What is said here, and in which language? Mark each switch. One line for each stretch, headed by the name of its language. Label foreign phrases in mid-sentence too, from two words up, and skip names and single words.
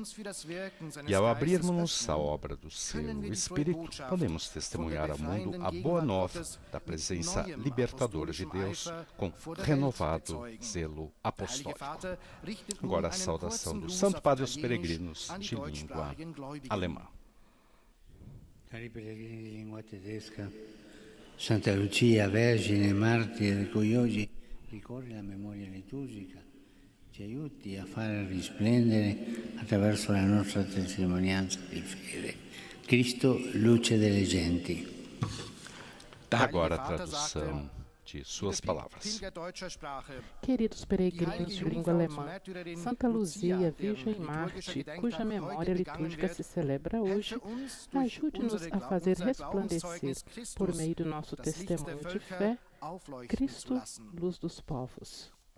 Portuguese: E ao abrirmos a obra do seu Espírito, podemos testemunhar ao mundo a boa nova da presença libertadora de Deus com renovado zelo apostólico. Agora a saudação do Santo Padre aos peregrinos de língua alemã.
Italian: Cari pellegrini di lingua tedesca, Santa Lucia, Vergine, martire, di cui oggi ricorre la memoria liturgica, ci aiuti a fare risplendere attraverso la nostra testimonianza di fede Cristo, luce delle genti.
Portuguese: Agora a tradução de suas palavras. Queridos peregrinos de língua alemã, Santa Luzia, Virgem Marte, cuja memória litúrgica se celebra hoje, ajude-nos a fazer resplandecer, por meio do nosso testemunho de fé, Cristo, luz dos povos.